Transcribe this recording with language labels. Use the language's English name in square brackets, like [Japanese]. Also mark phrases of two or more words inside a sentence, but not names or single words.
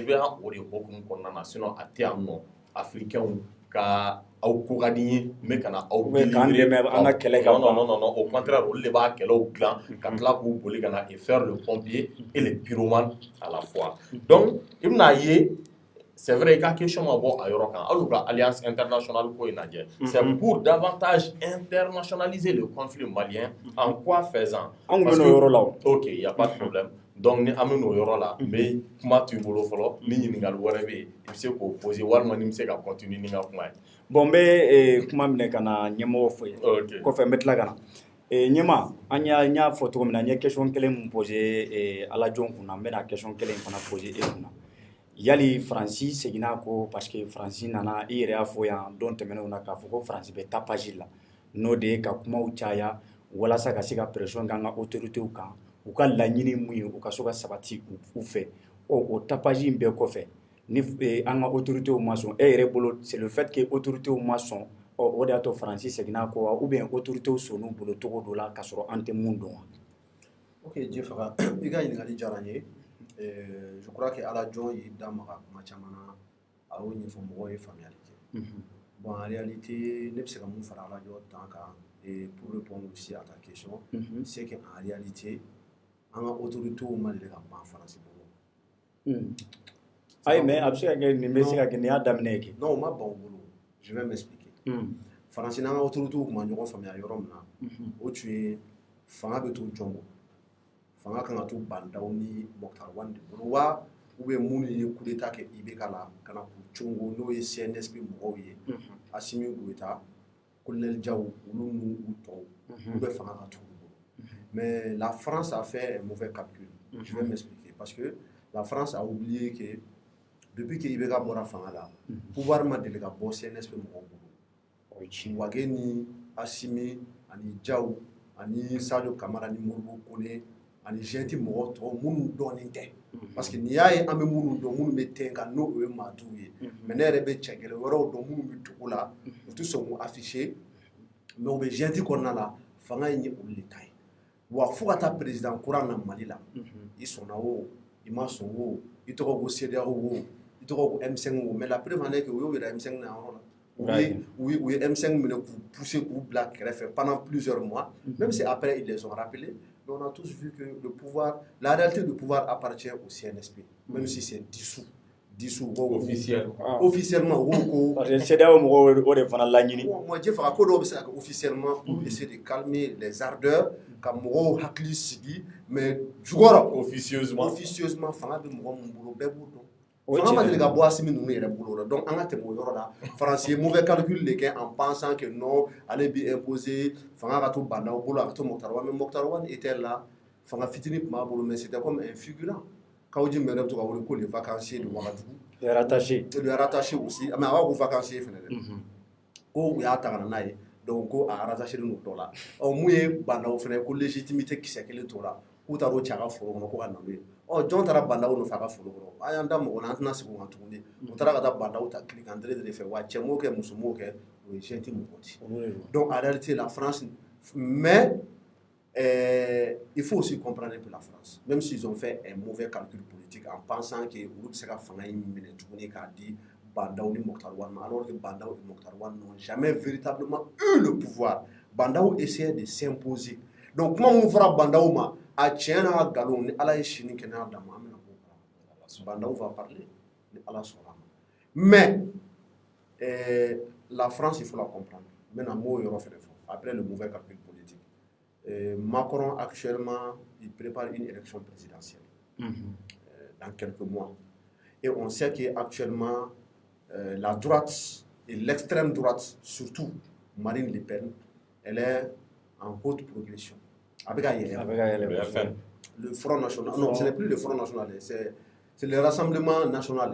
[Bambara] bɛ yan o de hokumu kɔnɔna na sinon a tɛ yan nɔ africains ka aw ko ka di n ye n bɛ ka na aw délivrer an ka kɛlɛ kɛ [French] non au contraire [Bambara] olu de b'a kɛlɛw dilan ka tila k'u boli ka na [French] et faire le pompier et le pyromane à la fois donc [Bambara] i bɛna ye [French] c'est vrai [Bambara] i ka question ma bɔ a yɔrɔ kan hali u ka [French] alliance internationale [Bambara] ko in lajɛ [French] c'est pour davantage internationaliser le conflit malien en quoi faisant [Bambara] an bɛ n'o yɔrɔ la o [French] ok il y a pas de problème donc [Bambara] ni an bɛ n'o yɔrɔ la n bɛ kuma t'u bolo fɔlɔ ni ɲininkali wɛrɛ bɛ yen i bɛ se k'o poser walima ni n bɛ se ka continuer ni n ka kuma ye bon n bɛ kuma minɛ ka na ɲɛmɔgɔ fo ye kɔfɛ n bɛ tila ka na ɲɛma an y'a fɔ cogo min na n ye question kelen mun posé Ala Jon kunna n bɛna question kelen fana posé e kunna yali Faransi seginna ko [French] parce que [Bambara] Faransi nana i yɛrɛ y'a fɔ yan don tɛmɛnenw na k'a fɔ ko Faransi bɛ tapage la n'o de ye ka kumaw caya walasa ka se ka pression k'an ka autorités kan u ka laɲini mun ye u ka so ka sabati u fɛ o tapage in bɛɛ kɔfɛ ni an ka autorités ma sɔn e yɛrɛ bolo [French] c'est le fait que autorités [Bambara] ma sɔn o de y'a to Faransi seginna ko wa [French] ou bien [Bambara] autorités sɔnn'u bolo cogo dɔ la k'a sɔrɔ an tɛ mun dɔn wa. Ok, Jefaga, i ka ɲininkali diyara n ye. [French] Je crois que [Bambara] Ala Jon y'i da maga kuma caman na a y'o ɲɛfɔ mɔgɔw ye faamuyali kɛ. [French] Bon, en réalité, [Bambara] ne bɛ se ka mun fara Ala Jon tan kan [French] pour répondre aussi à ta question, c'est qu'en réalité, [Bambara] an ka autorités ma deli ka ban Faransi bolo. Ayi, mais a bɛ se ka kɛ nin bɛ se ka kɛ nin y'a daminɛ kɛ. Non, o ma ban u bolo. [French] Je vais m'expliquer. [Bambara] Faransi n'an ka autorités kun ma ɲɔgɔn faamuya yɔrɔ min na, o tun ye fanga bɛ to jɔn bolo. Fanga kan ka to Bandaw ni Moktar Wane de bolo wa [French] ou bien [Bambara] minnu ye [French] coup d'état [Bambara] kɛ IBK la ka na k'u congo n'o ye CNSP mɔgɔw ye Assimi Goïta, Colonel Diaw olu n'u tɔw olu bɛ fanga ka to u bolo. [French] Mais la France a fait un mauvais calcul. Je vais m'expliquer parce que la France a oublié que depuis que IBK [Bambara] bɔra fanga la pouvoir ma deli ka bɔ CNSP mɔgɔw bolo. Wage ni Assimi ani Diaw ani Sadio Kamara ni Modibo Kone ani jɛnti mɔgɔ tɔw minnu dɔɔnin tɛ [French] parce que [Bambara] n'i y'a ye an bɛ minnu dɔn minnu bɛ ten kan n'o ye maaduw ye mais ne yɛrɛ bɛ cɛ gɛlɛn wɛrɛw dɔn minnu bɛ dugu la u tɛ sɔn k'u afficher mais u bɛ jɛnti kɔnɔna la fanga in ye olu de ta ye wa fo ka taa président kura na Mali la i sɔnna o i ma sɔn o i tɔgɔ ko CEDEAO o i tɔgɔ ko M5 o [French] mais la preuve en est que [Bambara] u y'o yɛrɛ M5 na yɔrɔ la. [French] Oui, [Bambara] M5 minɛ k'u pousser k'u bila kɛrɛfɛ [French] pendant plusieurs mois même si après ils les ont rappelés. Mais on a tous vu que le pouvoir, la réalité du pouvoir appartient au CNSP, même si c'est dissous officiellement. Parce que [Bambara] CEDEAO mɔgɔw o de fana laɲini. [French] Moi, je fais [Bambara] ko dɔw bɛ se ka kɛ [French] officiellement pour essayer de calmer les ardeurs, [Bambara] ka mɔgɔw hakili sigi, mais jukɔrɔ officieusement fanga bɛ mɔgɔ min bolo bɛɛ b'o dɔn. Fanga ma deli ka bɔ Assimi ninnu yɛrɛ bolo la donc an ka tɛmɛ o yɔrɔ la Faransi ye [French] mauvais calcul [Bambara] de kɛ [French] en pensant que non [Bambara] ale bi imposer fanga ka to Bandaw bolo a ka to Moktar [French] Wane mais Moktar Wane était là [Bambara] fanga fitinin tun b'a bolo [French] mais c'était comme un figurant [Bambara] Kawji Mɛrɛ bɛ to ka wele ko [French] le vacancier de Ouagadougou le rattaché aussi [Bambara] mais a b'a ko vacancier fɛnɛ dɛ ko u y'a ta ka na n'a ye donc ko a rattaché n'o dɔ la mun ye Bandaw fɛnɛ ko légitimité kisɛ kelen t'o la k'u taar'o cɛ a ka foro kɔnɔ ko ka na n'o ye jɔn taara Bandaw nɔfɛ a ka foro kɔnɔ a y'an da mɔgɔ la an tɛna segin o kan tuguni u taara ka taa Bandaw ta Kilikandere de fɛ wa cɛ m'o kɛ muso m'o kɛ o ye jɛnti mɔgɔ di [French] donc en réalité la France mais il faut aussi comprendre un peu la France même s'ils ont fait un mauvais calcul politique en pensant que [Bambara] olu bɛ se ka fanga in minɛ tuguni k'a di Bandaw ni Moktar Wane ma [French] alors que Bandaw et Moktar Wane n'ont jamais véritablement eu le pouvoir Bandaw essayait de s'imposer donc [Bambara] kuma minnu fɔra Bandaw ma a tiɲɛ n'a nkalon ni Ala ye sini kɛnɛya d'a ma an bɛna bɔ [French] Bandaw va parler [Bambara] ni Ala sɔnna [French] mais la France il faut la comprendre maintenant [Bambara] m'o yɔrɔ fɛnɛ fɔ [French] après le mauvais calcul politique Macron actuellement il prépare une élection présidentielle dans quelques mois et on sait qu'actuellement la droite et l'extrême droite surtout Marine Le Pen elle est en haute progression avec le Front National non ce n'est plus le Front National c'est le Rassemblement National